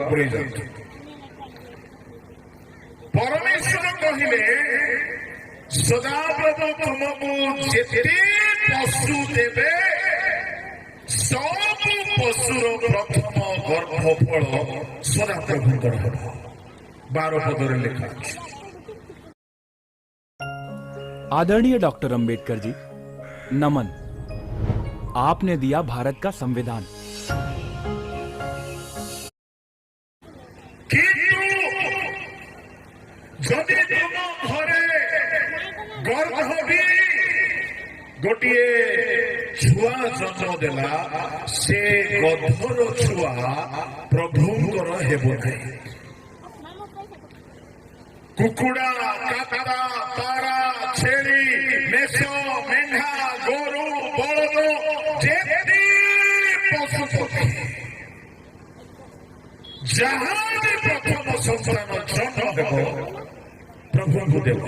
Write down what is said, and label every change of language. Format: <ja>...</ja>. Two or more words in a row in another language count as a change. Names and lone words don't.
<or>ପରମେଶ୍ୱର କହିଲେ, ସଦାପ୍ରଭୁ ତୁମକୁ ଯେତେ ପଶୁ ଦେବେ, ସବୁ ପଶୁର ପ୍ରଥମ ଗର୍ଭଫଳ ସଦାପ୍ରଭୁଙ୍କର ହେବ। 12 ପଦରେ ଲେଖା ଅଛି।</or> <hi>आदरणीय डॉक्टर अंबेडकर जी, नमन। आपने दिया भारत का संविधान,</hi> <or>କିନ୍ତୁ ଯଦି ତୁମ ଘରେ ଗର୍ଭବୀ ଗୋଟିଏ ଛୁଆ ଜନ୍ମ ଦେଲା, ସେ ଗର୍ଭର ଛୁଆ ପ୍ରଭୁଙ୍କର ହେବ ନାହିଁ। କୁକୁଡ଼ା, କାକଡ଼ା, ପାରା, ଛେଳି, ମେଷ, ମେଣ୍ଢା, ଗୋରୁ, ବଳଦ, ଯେତେ ପଶୁ ପକ୍ଷୀ ଯାହା ବି ପ୍ରଥମ ସନ୍ତାନ ଜନ୍ମ ହେବ, ପ୍ରଭୁଙ୍କୁ ଦେବ।</or>